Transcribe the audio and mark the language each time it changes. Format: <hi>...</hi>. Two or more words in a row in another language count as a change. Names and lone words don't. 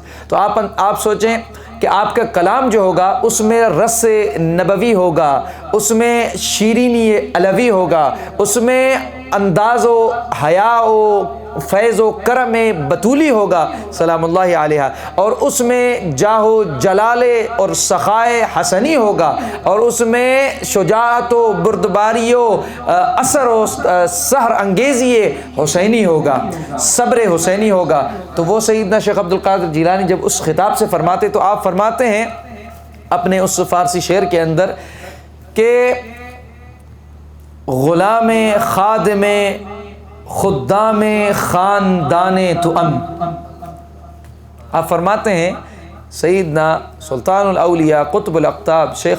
<ur>تو آپ سوچیں کہ آپ کا کلام جو ہوگا اس میں رس نبوی ہوگا، اس میں شیرینی علوی ہوگا، اس میں انداز و حیا و فیض و کرم بطولی ہوگا</ur> <ar>سلام اللہ علیہ،</ar> <ur>اور اس میں جاہ و جلال اور سخائے حسنی ہوگا، اور اس میں شجاعت و بردباری و اثر و سحر انگیزی حسینی ہوگا، صبر حسینی ہوگا۔ تو وہ سیدنا شیخ عبد القادر جیلانی جب اس خطاب سے فرماتے تو آپ فرماتے ہیں اپنے اس فارسی شعر کے اندر کہ</ur> <fa>غلام خادم خدام خاندان توام،</fa> <ur>آپ فرماتے ہیں سیدنا سلطان الاولیاء قطب الاقطاب شیخ</ur>